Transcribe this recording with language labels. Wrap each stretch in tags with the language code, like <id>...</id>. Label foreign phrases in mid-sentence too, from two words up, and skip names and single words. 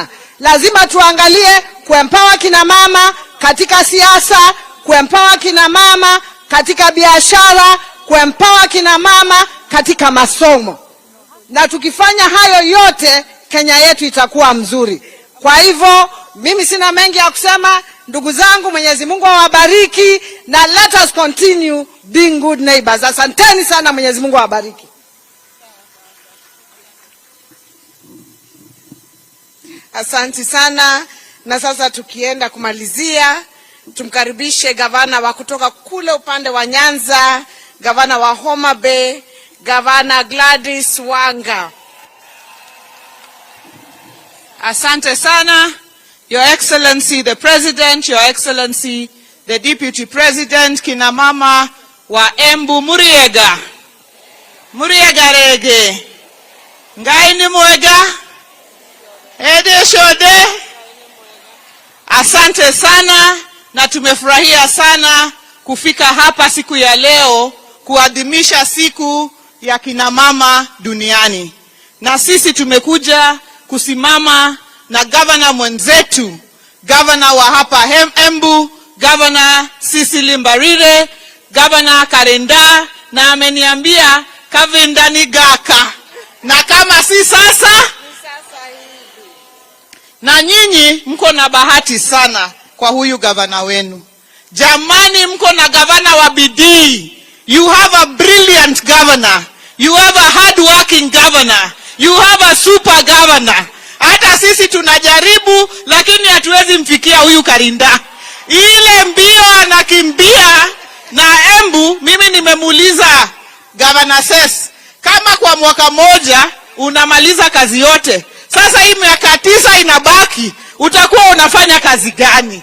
<sw>Lazima tuangalie kuempower kina mama katika siasa, kuempower kina mama katika biashara, kuempower kina mama katika masomo. Na tukifanya hayo yote, Kenya yetu itakuwa mzuri. Kwa hivyo, mimi sina mengi ya kusema. Ndugu zangu, Mwenyezi Mungu awabariki, na</sw> <en>let us continue being good neighbors.</en> <sw>Asanteni sana, Mwenyezi Mungu awabariki. Asante sana. Na sasa tukienda kumalizia, tumkaribishe gavana wa kutoka kule upande wa Nyanza, gavana wa Homa Bay, Gavana Gladys Wanga. Asante sana,</sw> <en>Your Excellency the President, Your Excellency the Deputy President,</en> <sw>kina mama wa Embu</sw> <en>Muriega.</en> <ki>Muriega rege. Ngai ni mwega. Ede shode.</ki> <sw>Asante sana na tumefurahia sana kufika hapa siku ya leo kuadhimisha siku ya kina mama duniani. Na sisi tumekuja kusimama na gavana mwenzetu, gavana wa hapa Embu, gavana Cecily Mbarire, gavana Karenda, na ameniambia kavinda ni gaka. Na kama si sasa, na nyinyi mko na bahati sana kwa huyu gavana wenu. Jamani, mko na gavana wa bidii.</sw> <en>You have a brilliant governor. You have a hard-working governor. You have a super governor.</en> <sw>Hata sisi tunajaribu, lakini hatuwezi mfikia huyu Karinda. Ile mbio anakimbia na Embu, mimi nimemuuliza Governor Ses, kama kwa mwaka moja unamaliza kazi yote, sasa hii miaka 9 inabaki, utakuwa unafanya kazi gani?</sw>